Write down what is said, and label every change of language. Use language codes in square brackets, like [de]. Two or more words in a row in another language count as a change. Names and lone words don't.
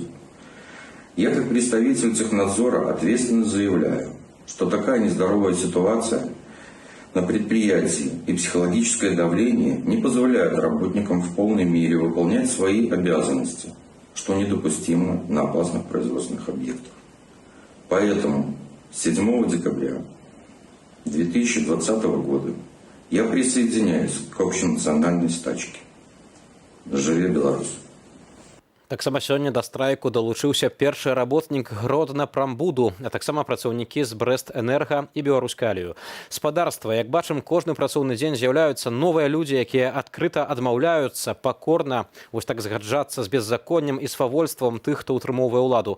[ru] Я, как представитель технадзора, ответственно заявляю, что такая нездоровая ситуация на предприятии и психологическое давление не позволяют работникам в полной мере выполнять свои обязанности, что недопустимо на опасных производственных объектах. Поэтому 7 декабря 2020 года я присоединяюсь к общенациональной стачке. [be] Живе Беларусь! Таксама сёння да страйку далучыўся першы работнік Гродна-Прамбуду, а таксама працаўнікі з Брэст-Энерга і Беларускалію. Спадарства, як бачым, кожны працоўны дзень з'яўляюцца новыя людзі, якія адкрыта адмаўляюцца пакорна вось так згаджацца з беззаконнем і свавольствам тых, хто ўтрымоўвае ўладу.